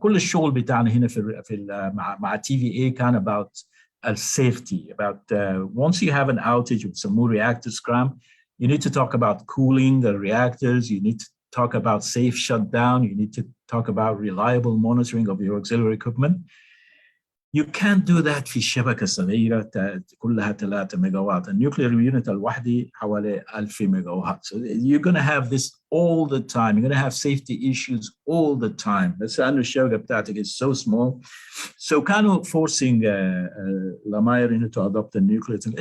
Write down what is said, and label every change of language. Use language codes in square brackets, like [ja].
[ar] كل الشغل بتاعنا هنا في مع TVA كان [en] about safety, about once you have an outage with some more reactor scram, you need to talk about cooling the reactors, you need to talk about safe shutdown, you need to talk about reliable monitoring of your auxiliary equipment. You can't do that [ar] في شبكة صغيرة كلها 3 ميجا وات. النيوكلير يونت الوحدة حوالي 1000 ميجا وات. [en] So you're going to have this all the time. You're going to have safety issues all the time. [ar] بس لأنه الشبكة بتاعتك [en] is so small. So [ar] كانوا [en] forcing [ar] الأمائر [en] to adopt the nuclear.